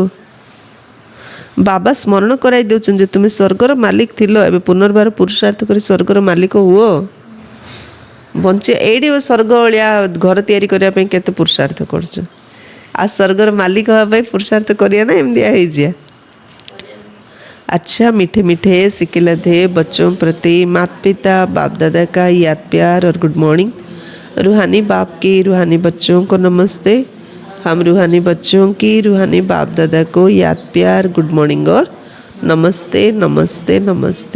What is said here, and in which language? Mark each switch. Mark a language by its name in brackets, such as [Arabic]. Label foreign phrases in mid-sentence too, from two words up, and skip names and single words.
[Odia] ବାବା ସ୍ମରଣ କରାଇ ଦେଉଛନ୍ତି ଯେ ତୁମେ ସ୍ୱର୍ଗର ମାଲିକ ଥିଲ, ଏବେ ପୁନର୍ବାର ପୁରୁଷାର୍ଥ କରି ସ୍ୱର୍ଗର ମାଲିକ ହୁଅ। ବଞ୍ଚି ଏଇଠି ସ୍ୱର୍ଗ ଭଳିଆ ଘର ତିଆରି କରିବା ପାଇଁ କେତେ ପୁରୁଷାର୍ଥ କରୁଛୁ, ଆଉ ସ୍ୱର୍ଗର ମାଲିକ ହେବା ପାଇଁ ପୁରୁଷାର୍ଥ କରିବା ନା ଏମିତିଆ ହେଇଯିବା। [Hindi] अच्छा मीठे मीठे सिकिला थे बच्चों प्रति माता पिता बाप दादा का याद प्यार और [English] good morning. [Hindi] रूहानी बाप की रूहानी बच्चों को नमस्ते। हम रूहानी बच्चों की रूहानी बाप दादा को याद प्यार [English] good morning [Hindi] और नमस्ते नमस्ते नमस्ते।